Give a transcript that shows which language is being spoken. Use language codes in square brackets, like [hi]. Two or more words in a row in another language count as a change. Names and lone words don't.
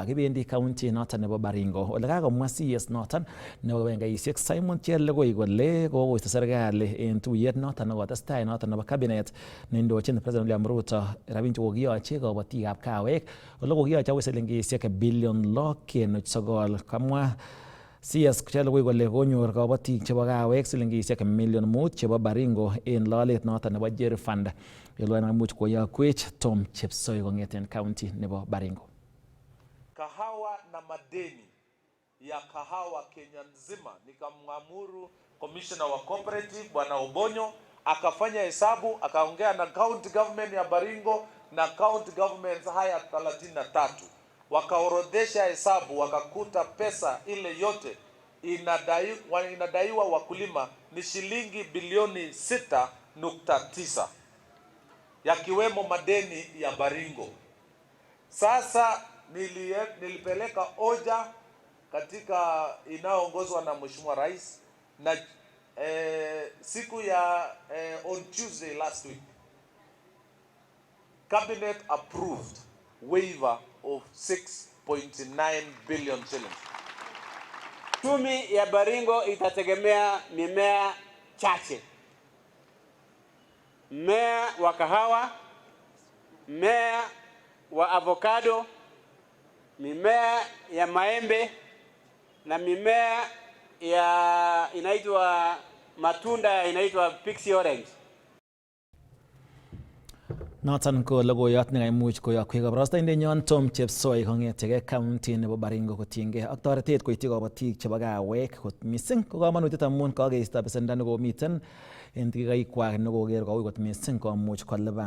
[kln] Kibendi county noton nebo Baringo ole kakomwa CS noton nebo bengaisiek Simon Chelogoi kole kokoisto serikali en tuyet noton nekotestai noton nebo cabinet neindochin President William Ruto rabinik chekokiyoche kabatikab kawek ole kokiyoche akoi silingisiek bilion 6.9 kamwa CS Chelogoi kole konyor kabatik chebo kawek silingisiek milion 5 chebo Baringo en lolet noton nebo Jerry Fund. Yelwan amuch koyakwech Tom Chepsoi kongeten county nebo Baringo. [sw] Kahawa na madeni ya kahawa Kenya nzima, nikamwamuru commissioner wa cooperative Bwana Obonyo akafanya hesabu, akaongea na [en] county government [sw] ya Baringo na [en] county governments [sw] haya 33. Wakaorodhesha hesabu, wakakuta pesa ile yote inadaiwa wakulima ni shilingi bilioni 6.9 yakiwemo madeni ya Baringo. Sasa nilipeleka oja katika inayoongozwa na Mheshimiwa Rais na siku ya [en] on Tuesday last week cabinet approved waiver of 6.9 billion shillings. [sw] Uchumi ya Baringo itategemea mimea chache. Mmea wa kahawa, mmea wa avocado, mimea ya maembe na mimea ya inaitwa matunda inaitwa pixie orange. [kln] Noton ko logoiyot nekaimuch koyokwech kabarastaindenyon Tom Chepsoi kong'etege county nebo Baringo kotiengei ak toretet koityi kabatik chebo kawek kot missing ko kamanutiet amun kakeisto besendo nekomiten en tikikaikwak nekoker koui kot missing komuch kolipan.